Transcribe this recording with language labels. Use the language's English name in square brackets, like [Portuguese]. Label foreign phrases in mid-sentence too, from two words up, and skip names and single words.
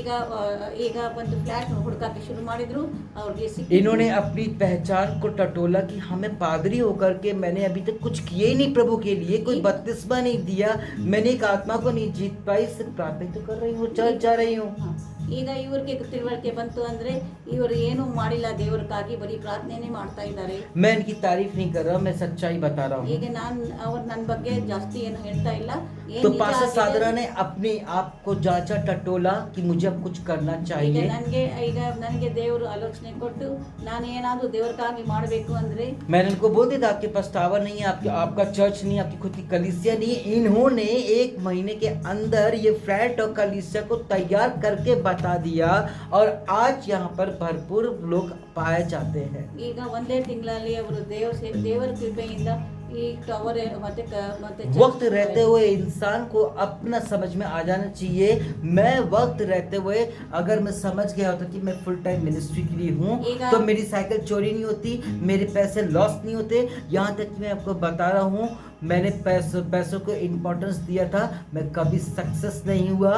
[Kannada] ಈಗ ಒಂದು ಫ್ಲಾಟ್ ಹುಡುಕಕ್ಕೆ ಶುರು ಮಾಡಿದ್ರು, ಅವ್ರಿಗೆ [Hindi] इन्होंने अपनी पहचान को टटोला कि हमें पादरी होकर के मैंने अभी तक कुछ किए ही नहीं प्रभु के लिए, कोई बपतिस्मा नहीं दिया, मैंने एक आत्मा को नहीं जीत पाई, सिर्फ प्रार्थना तो कर रही हूँ, चर्च जा रही हूँ। [Kannada] ಈಗ ಇವ್ರಿಗೆ ತಿಳುವಳಿಕೆ ಬಂತು ಅಂದ್ರೆ ಇವರು ಏನು ಮಾಡಿಲ್ಲ, ದೇವರಿಗಾಗಿ ಬರೀ ಪ್ರಾರ್ಥನೆನೇ ಮಾಡ್ತಾ ಇದ್ದಾರೆ. [Hindi] मैं इनकी तारीफ नहीं कर रहा, मैं सच्चाई बता रहा हूँ। [Kannada] ಈಗ ನಾನು ಅವ್ರು ನನ್ನ ಬಗ್ಗೆ ಜಾಸ್ತಿ ಏನು ಹೇಳ್ತಾ ಇಲ್ಲ. [Hindi] तो पास्टर साधना ने अपने आप को जांचा टटोला कि मुझे अब कुछ करना चाहिए। [Kannada] ನನಗೆ ದೇವರು ಆಲೋಚನೆ ಕೊಟ್ಟು ನಾನು ಏನಾದರೂ ದೇವರಿಗಾಗಿ ಮಾಡಬೇಕು ಅಂದ್ರೆ [Hindi] मैंने इनको बोल दिया था, आपके पास टावर नहीं है, आपका चर्च नहीं है, आपकी खुद की कलीसिया नहीं है। इन्होंने 1 महीने के अंदर ये फ्लैट और कलीसिया को तैयार करके बता दिया और आज यहाँ पर भरपूर लोग पाए जाते हैं। [Kannada] ಈಗ ಒಂದೇ ತಿಂಗಳಲ್ಲಿ ಅವರು ದೇವರ ಕೃಪೆಯಿಂದ ಈ ಟವರ್ ಮತ್ತೆ [Hindi] वक्त रहते हुए इंसान को अपना समझ में आ जाना चाहिए। मैं वक्त रहते हुए अगर मैं समझ गया होता कि मैं [English] full time ministry [Hindi] के लिए हूँ तो मेरी साइकिल चोरी नहीं होती, मेरे पैसे लॉस नहीं होते। यहाँ तक कि मैं आपको बता रहा हूँ, मैंने पैसों को इम्पोर्टेंस दिया था, मैं कभी सक्सेस नहीं हुआ।